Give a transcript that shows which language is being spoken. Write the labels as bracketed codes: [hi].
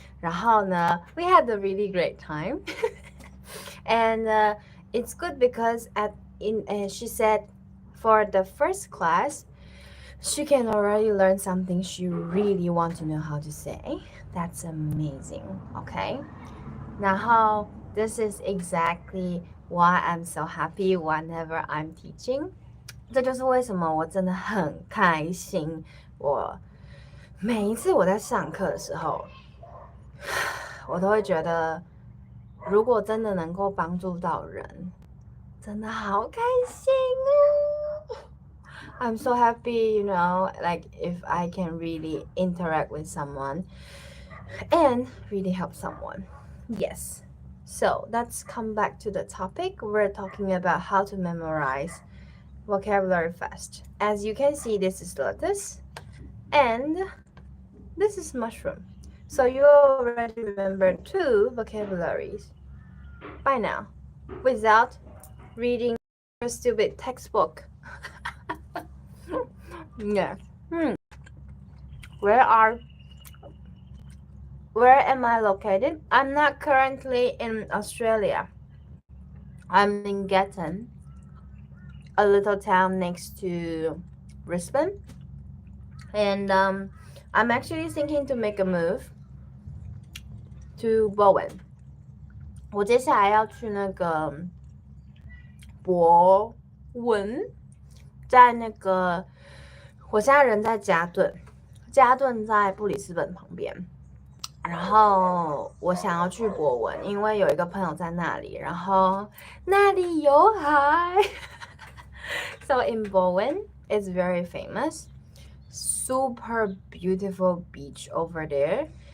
[en] 然后呢 we had a really great time. And it's good because she said for the first class, she can already learn something she really wants to know how to say. That's amazing, okay? 然后 this is exactly why I'm so happy whenever I'm teaching. [zh] 这就是为什么我真的很开心。我每一次我在上课的时候，我都会觉得，如果真的能够帮助到人，真的好开心哦。 [en] I'm so happy, like if I can really interact with someone and really help someone. Yes. So let's come back to the topic. We're talking about how to memorize vocabulary fast. As you can see, this is lettuce and this is mushroom. So you already remember 2 vocabularies by now without reading your stupid textbook. Yeah. Where am I located? I'm not currently in Australia. I'm in Gatton, a little town next to Brisbane. And I'm actually thinking to make a move to Bowen. [zh] 我接下来要去那个博文，在那个我现在人在加顿，加顿在布里斯本旁边。然后我想要去博文，因为有一个朋友在那里，然后那里有海。 [en] So in Bowen, it's very famous. Super beautiful beach over there.